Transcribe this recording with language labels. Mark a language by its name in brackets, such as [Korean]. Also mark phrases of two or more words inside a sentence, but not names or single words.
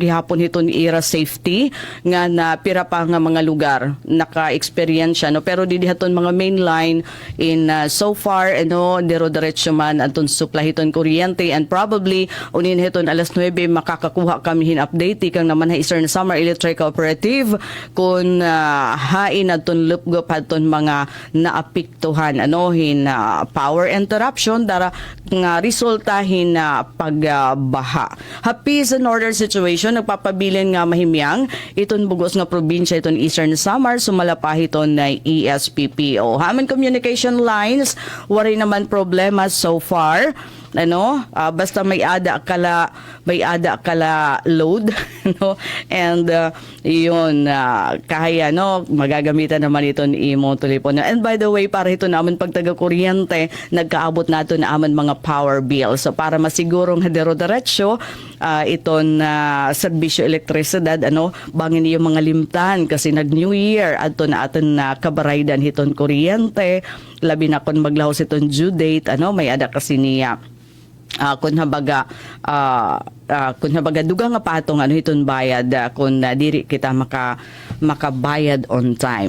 [Waray] gihapon hiton ira safety nga na pira pa nga mga lugar naka-experience, no, pero di haton mga mainline [English] in so far, [Waray] ano, diretso man aton supply hiton kuryente, and probably unin hiton alas 9 makakakuha kami hin update kang naman ha Eastern Samar Electric Cooperative kung hain aton lupgop aton mga naapektuhan, ano, hin [English] power interruption [Waray] dara nga resultahin na pagbaha. [English] Peace and order situation [Waray] nagpapabilin nga mahimyang iton bugos nga probinsya iton Eastern Samar sumalapa hiton na ESPPO. Haman [English] communication lines [Waray] wari naman problema [English] so far, [Waray] ano, basta may ada kala load, no, and yun kaya, no, magagamitan naman iton imong telepono. [English] And by the way, [Waray] para ito naman pag taga kuryente nagkaabot nato na aman mga [English] power bill, [Waray] so para masigurong hadero-diretso iton serbisyo elektrisidad, ano, bangin yung mga limtan kasi nag New Year adto na aton kabaraydan hiton kuryente, labi na kon maglahos iton [English] due date, [Waray] ano, may ada kasi niya kun habaga dugang nga patong ano hiton bayad kun diri kita makabayad [English] on time.